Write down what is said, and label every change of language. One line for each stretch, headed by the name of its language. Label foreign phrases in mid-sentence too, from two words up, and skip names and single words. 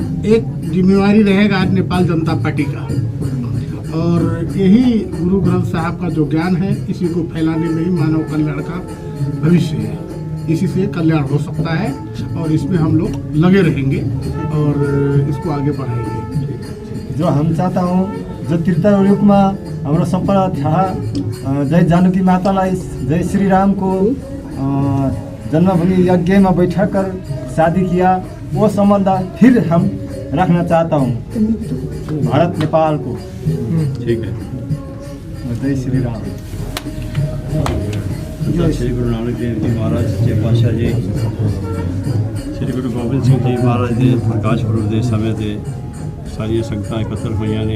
Hindi: एक जिम्मेवारी रहेगा आज नेपाल जनता पार्टी का। और यही गुरु ग्रंथ साहब का जो ज्ञान है इसी को फैलाने में ही मानव कल्याण का भविष्य है। इसी से कल्याण हो सकता है और इसमें हम लोग लगे रहेंगे और इसको आगे बढ़ाएंगे। जो हम चाहता हूँ जो तीर्थ
Nepali: रूपमा हाम्रो सबैलाई थाहा
Hindi: जय जानकी मातालाई जय श्री राम को जन्मभूमि यज्ञ में बैठक कर शादी किया, वो संबंध फिर हम रखना चाहता हूँ भारत नेपाल को। ठीक है। जय श्री राम। श्री गुरु नानक देव जी महाराज सच्चे पातशाह जी, श्री गुरु गोबिंद सिंह जी महाराज के प्रकाश पुरब के समय से सारी संगतां एकत्र हुई ने।